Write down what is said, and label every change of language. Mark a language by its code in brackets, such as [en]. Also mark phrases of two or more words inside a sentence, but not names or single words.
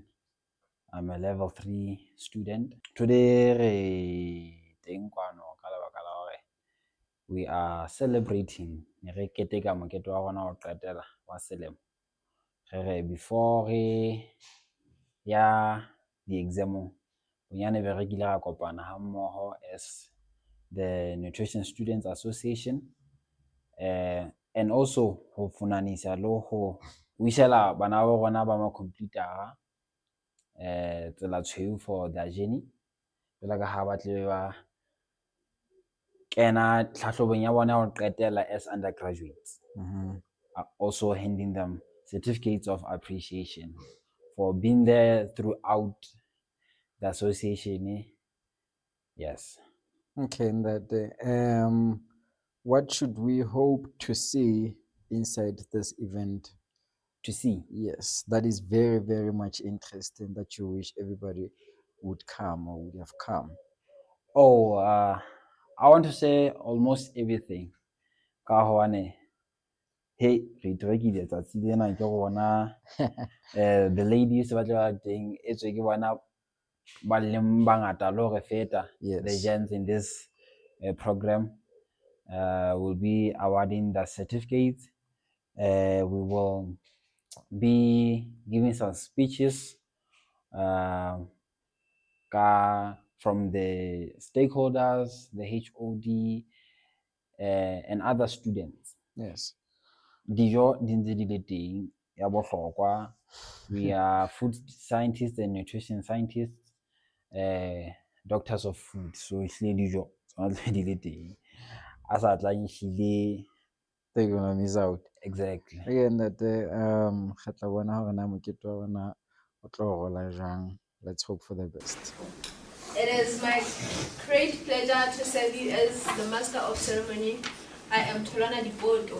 [en] I'm a level 3 student. Today we are celebrating before the exam as the Nutrition Students Association and also [st] ho funanisa lo ho wishela bana ba rona ba ma computer tsela tshweu [en] for their journey [st] ka ha ba tle ba kena tlhatlhobong ya bona ho qetela [en] as undergraduates. Also handing them certificates of appreciation for being there throughout the association. Yes. Okay, Ntate. What should we hope to see inside this event? To see? Yes, that is very, very much interesting that you wish everybody would come or would have come. Oh, I want to say almost everything. Hey, the ladies [st] ba teng etswe ke bona ba leng bangata lo re feta. [en] The gents in this program will be awarding the certificates. We will be giving some speeches from the stakeholders, the HOD, and other students. Yes. [st] Dijo di ntse di le teng ya bohlokwa. [en] We are food scientists and nutrition scientists, doctors of food. [st] So ehlile dijo tsona di le teng. A sa tlang ehlile [en] they're gonna miss out. Exactly. Again, that let's hope for the best. It is my great pleasure to serve you as the Master of Ceremony. I am Tolana Dipoto.